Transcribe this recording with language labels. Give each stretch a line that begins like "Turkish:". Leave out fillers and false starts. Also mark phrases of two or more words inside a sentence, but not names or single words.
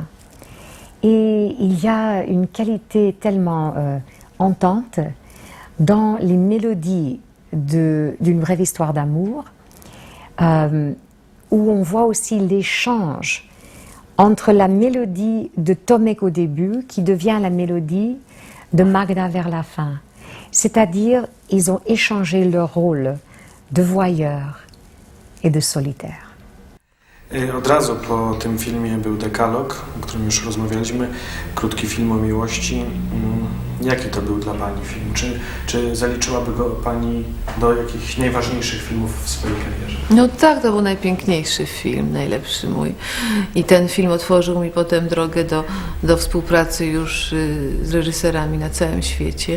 French: Et il y a une qualité tellement entente dans les mélodies d'une brève histoire d'amour, où on voit aussi l'échange entre la mélodie de Tomek au début, qui devient la mélodie de Magda vers la fin. C'est-à-dire, ils ont échangé leur rôle de voyeur et de solitaire.
Polish: Od razu po tym filmie był Dekalog, o którym już rozmawialiśmy, krótki film o miłości. Jaki to był dla Pani film? Czy zaliczyłaby go Pani do jakichś najważniejszych filmów w swojej karierze? No tak, to był najpiękniejszy film, najlepszy mój. I ten film otworzył mi potem drogę do współpracy już z reżyserami na całym świecie.